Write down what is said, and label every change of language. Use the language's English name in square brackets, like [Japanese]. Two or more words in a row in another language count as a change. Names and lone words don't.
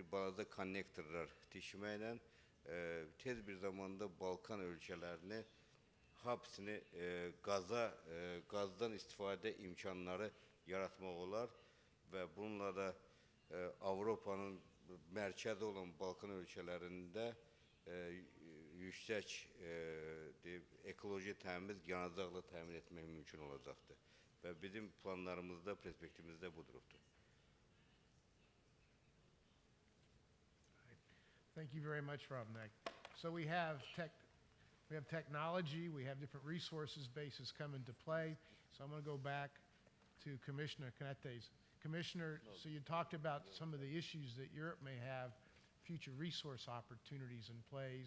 [Azerbaijani] balaca konnektorlar tikməklə tez bir zamanda Balkan ölkələrini hepsini gazdan istifadə imkanları yaratmaq olar və bununla da Avropanın mərkəzi olan Balkan ölkələrində yüksək ekoloji təmiz yanacaqla təmin etmək mümkün olacaqdır. Və bizim planlarımızda, perspektifimizdə budurubdur. [English] Thank you very much, Rovnag. So we have technology, we have different resources bases come into play. So I'm going to go back to Commissioner Cañete. Commissioner, so you talked about some of the issues that Europe may have, future resource opportunities and plays.